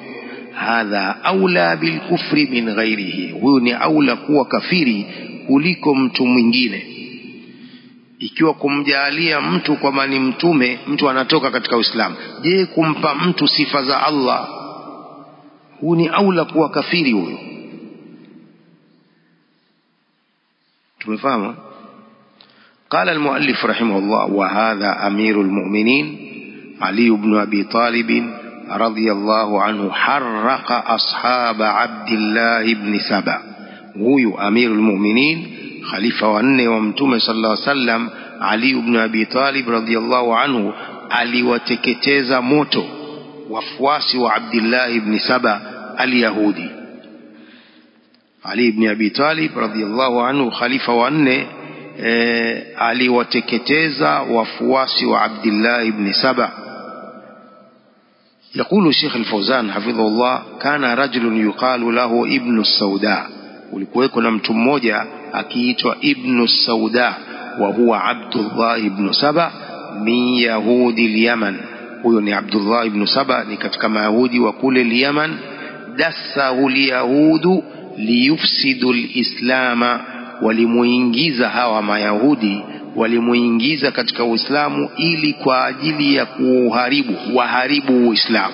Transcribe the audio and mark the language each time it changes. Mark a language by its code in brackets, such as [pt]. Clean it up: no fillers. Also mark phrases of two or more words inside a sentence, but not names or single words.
[ar] هذا أولى بالكفر من غيره, [sw] huyo ni aula kuwa kafiri kuliko mtu mwingine. Ikiwa kumjalia mtu kwamba ni mtume, mtu anatoka katika Uislamu, je, kumpa mtu sifa za Allah, huyo ni aula kuwa kafiri huyo. tumefahamu? [ar] قال المؤلف رحمه الله وهذا أمير المؤمنين علي بن أبي طالب رضي الله عنه حرق أصحاب عبد الله بن سبأ. هو أمير المؤمنين خليفة وأنه ومتومة صلى الله عليه وسلم علي بن أبي طالب رضي الله عنه [sw] aliwateketeza moto wafuasi wa Abdullah ibn Saba al-Yahudi. Ali ibn Abi Talib [ar] رضي الله عنه, [sw] khalifa wa 4, aliwateketeza wafuasi wa Abdullah ibn Saba. [ar] يقول الشيخ الفوزان حفظه الله: كان رجل يقال له ابن السوداء. [sw] ulikuweko na mtu mmoja akiitwa Ibn Sauda, [ar] وهو عبد الله بن سبأ من يهود اليمن. [sw] huyo ni Abdullah ibn Saba, ni katika mayahudi wa kule al-Yaman. [ar] دسه اليهود ليفسد الإسلام, [sw] walimuingiza hawa mayahudi, walimuingiza katika Uislamu ili kwa ajili ya waharibu Uislamu.